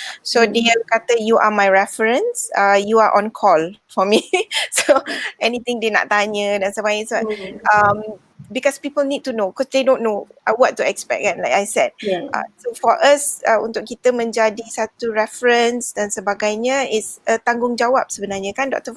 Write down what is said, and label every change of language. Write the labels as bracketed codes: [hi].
[ms] So dia kata, [en] you are my reference, you are on call for me. So anything [ms] dia nak tanya dan sebagainya. [en] So, because people need to know, because they don't know what to expect kan, like I said. So for us, [ms] untuk kita menjadi satu reference dan sebagainya is tanggungjawab sebenarnya kan Dr.